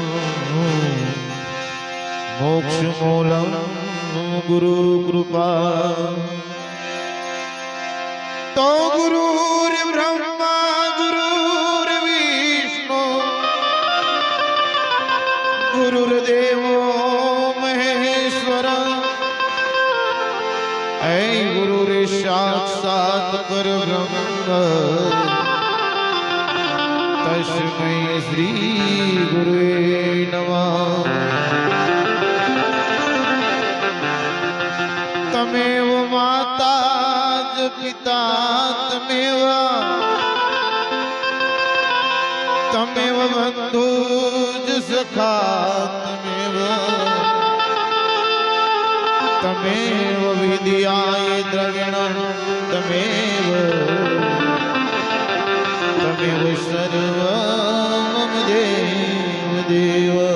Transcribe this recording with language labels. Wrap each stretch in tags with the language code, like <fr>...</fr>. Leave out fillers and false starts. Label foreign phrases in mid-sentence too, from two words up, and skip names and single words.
<sa>मोक्ष मूलम गुरु कृपा તો गुरुर ब्रह्मा गुरुर विष्णु गुरुर्देवो महेश्वर ऐ गुरुर साक्षात् परब्रह्म तस्मै श्री गुरुवे नमः। तमेव माता च पिता तमेव बंधु च सखा तमेव विद्याय द्रविणं तमेव सर्वं मम देव देव।</sa>